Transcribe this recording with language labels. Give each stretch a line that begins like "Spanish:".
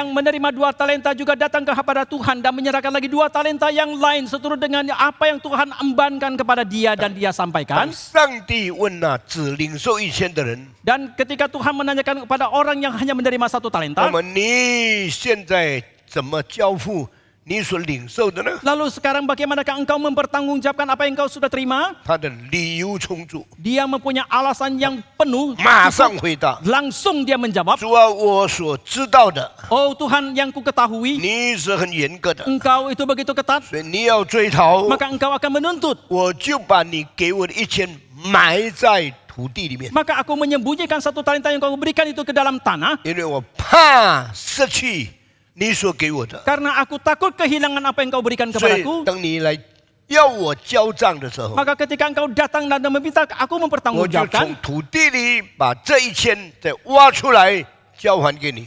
Indonesian: Yang menerima 2 talenta juga datang kepada Tuhan dan menyerahkan lagi 2 talenta yang lain seturut dengan apa yang Tuhan embankan kepada dia dan dia
Chinese: 当
Indonesian: sampaikan.
Chinese: 上帝问那只领受1000的人，
Indonesian: Dan ketika Tuhan menanyakan kepada orang yang hanya menerima 1 talenta,
Chinese: 那么你现在怎么交付你所领受的呢？
Indonesian: lalu sekarang bagaimanakah engkau mempertanggungjawabkan apa yang engkau sudah terima?
Chinese: 他的理由充足，
Indonesian: Dia mempunyai alasan yang penuh,
Chinese: 马上回答：
Indonesian: langsung dia menjawab,
Chinese: 主啊，我所知道的，
Indonesian: oh Tuhan yang ku ketahui,
Chinese: 你是很严格的，
Indonesian: engkau itu begitu ketat,
Chinese: 所以你要追讨，
Indonesian: maka engkau akan menuntut.
Chinese: 我就把你给我的1000埋在土地里面，
Indonesian: Maka aku menyembunyikan 1 talenta yang kau berikan itu ke dalam tanah,
Chinese: 因为我怕失去你所给我的。
Indonesian: karena aku takut kehilangan apa yang kau berikan
Chinese: 所以
Indonesian: kepadaku.
Chinese: 等你来要我交账的时候，
Indonesian: Maka ketika engkau datang dan meminta aku
Chinese: 我就从
Indonesian: mempertanggungjawabkan,
Chinese: 土地里把这1000再挖出来交还给你。